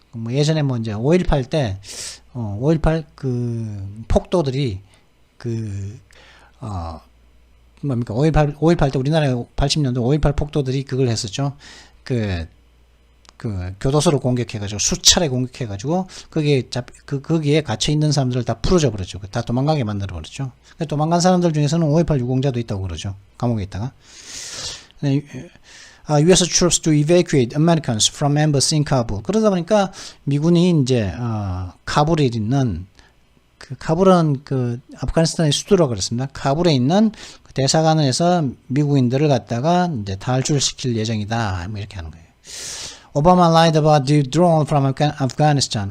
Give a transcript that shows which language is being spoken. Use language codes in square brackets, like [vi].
[ko] 예전에 이제 5.18 때 5.18 그 폭도들이 5.18 때 우리나라에 80년도 5.18 폭도들이 그걸 했었죠. 그 교도소를 공격해가지고 수차례 공격해가지고 거기에 gat혀 있는 사람들을 다 풀어줘 버렸죠. 다 도망가게 만들어 버렸죠. 도망간 사람들 중에서는 5.18 유공자도 있다고 그러죠. 감옥에 있다가. U.S. [en] troops to evacuate Americans from embassy in Kabul. [ko] 그러다 보니까 미군이 이제 카불에 있는 카불은 아프가니스탄의 수도라고 그랬습니다. 카불에 있는 그 대사관에서 미국인들을 갖다가 이제 탈출시킬 예정이다. 이렇게 하는 거예요. [en] 오바마 lied about the withdrawal from Afghanistan.